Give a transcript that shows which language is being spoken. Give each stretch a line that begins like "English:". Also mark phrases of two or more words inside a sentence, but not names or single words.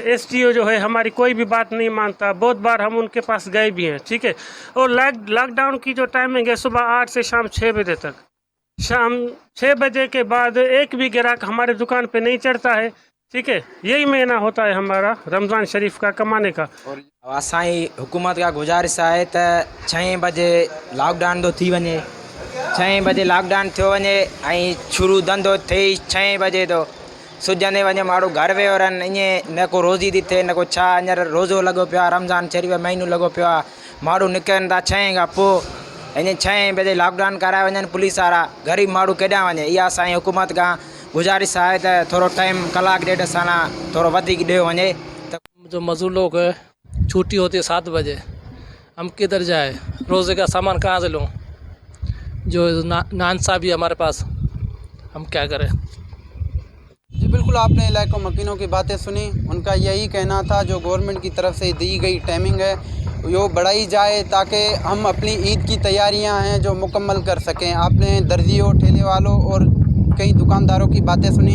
Urdu: ایس ڈی او جو ہے ہماری کوئی بھی بات نہیں مانتا، بہت بار ہم ان کے پاس گئے بھی ہیں، ٹھیک ہے. اور لاک ڈاؤن کی جو ٹائمنگ ہے صبح 8 سے شام 6 بجے تک. شام 6 بجے کے بعد ایک بھی گراہک ہمارے دکان پہ نہیں چڑھتا ہے، ٹھیک ہے. یہی مہینہ ہوتا ہے ہمارا رمضان شریف کا کمانے کا.
Sindhi: असांजी हुकूमत खां गुज़ारिश आहे त 6 बजे लॉकडाउन थो थी वञे. 6 बजे लॉकडाउन थियो वञे ऐं शुरू धंधो थिए 6 बजे तो सुजंदे वञे, माण्हू घर वियो रहनि. ईअं न को रोज़ी थी थिए न को छा. हींअर रोज़ो लॻो पियो आहे, रमज़ान शरीफ़ महीनो लॻो पियो आहे. माण्हू निकिरनि था 6 खां पोइ, हीअं 6 बजे लॉकडाउन कराए वञनि पुलिस वारा. ग़रीब माण्हू केॾांहुं वञे. इहा असांजी हुकूमत खां गुज़ारिश आहे त थोरो टाइम कलाक ॾेढ सां थोरो वधीक ॾियो वञे.
Urdu: جو مزدور لوگ ہے، چھٹی ہوتی ہے 7 بجے، ہم کدھر جائے، روزے کا سامان کہاں سے لوں. جو نانسا بھی ہمارے پاس، ہم کیا کریں. جی بالکل، آپ نے علاقوں مکینوں کی باتیں سنی. ان کا یہی کہنا تھا جو گورنمنٹ کی طرف سے دی گئی ٹائمنگ ہے وہ بڑھائی جائے تاکہ ہم اپنی عید کی تیاریاں ہیں جو مکمل کر سکیں. آپ نے درزیوں، ٹھیلے والوں اور کئی دکانداروں کی باتیں سنی.